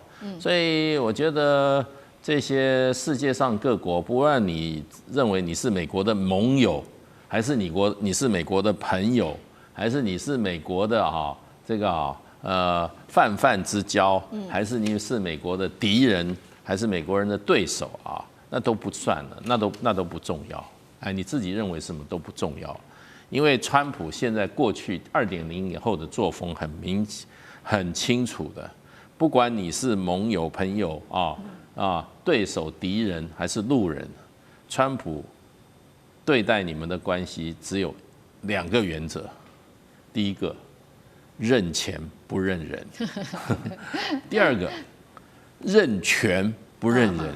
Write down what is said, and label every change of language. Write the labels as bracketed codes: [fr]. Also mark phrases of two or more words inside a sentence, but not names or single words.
[zh] 所以我覺得這些世界上各國，不論你認為你是美國的盟友，還是你是美國的朋友，還是你是美國的泛泛之交，還是你是美國的敵人，還是美國人的對手啊，那都不算了，那都不重要。你自己認為什麼都不重要，因為川普現在過去2.0以後的作風很清楚的，不管你是盟友、朋友對手、敵人還是路人，川普對待你們的關係只有2個原則：第一個，認錢不認人；第二個，認權不認人。